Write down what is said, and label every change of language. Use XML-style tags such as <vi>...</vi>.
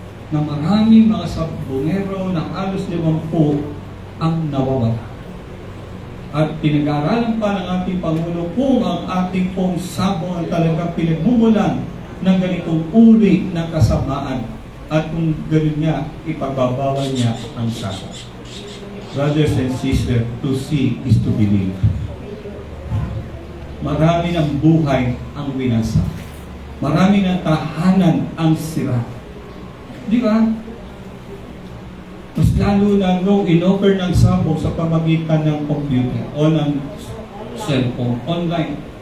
<tl>Na maraming mga sabongero na halos 50 ang nawawala. At pinag-aaralan pa ng ating Pangulo kung ang ating pong sabong ang talagang pinagmumulan ng ganitong uri ng kasamaan. At kung gano'n niya, ipagbabawal niya ang sabong.</tl> <en>Brothers and sisters, to see is to believe.</en> <tl>Marami ng buhay ang winasa. Marami ng tahanan ang sira. Di ba? Mas lalo na nung in-offer ng sabong sa pamagitan ng computer o ng cellphone, online.</tl>